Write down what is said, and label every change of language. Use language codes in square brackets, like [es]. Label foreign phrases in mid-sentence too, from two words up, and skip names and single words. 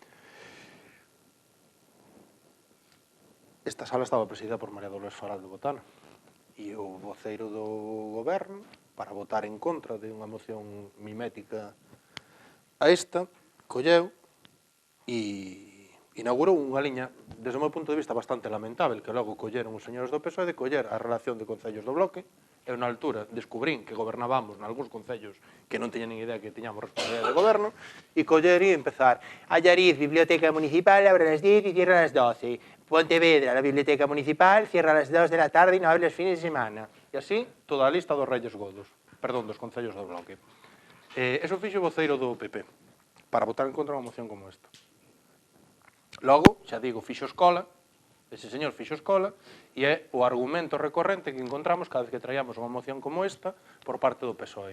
[gl] Esta sala estaba presidida por María Dolores Faral de Botana e o voceiro do goberno, para votar en contra de unha moción mimética a esta, colleu e inaugurou unha liña, desde o meu punto de vista, bastante lamentável, que logo colleron os señores do PSOE de coller a relación de concellos do bloque. Eu, na altura, descubrín que gobernábamos nalgúns concellos que non teñan nin idea que tiñamos responsabilidade de goberno, e coller e empezar. [es] Allariz, Biblioteca Municipal, abre a las 10 y cierra a las 12. Pontevedra, la Biblioteca Municipal, cierra a las 2 de la tarde y no abre los fines de semana. [gl] E así, toda a lista dos [es] reyes godos, [gl] perdón, dos concellos do bloque. Eso fixo o voceiro do PP, para votar en contra unha moción como esta. Logo, xa digo, fixo escola, ese señor fixo escola, e é o argumento recorrente que encontramos cada vez que traíamos unha moción como esta por parte do PSOE.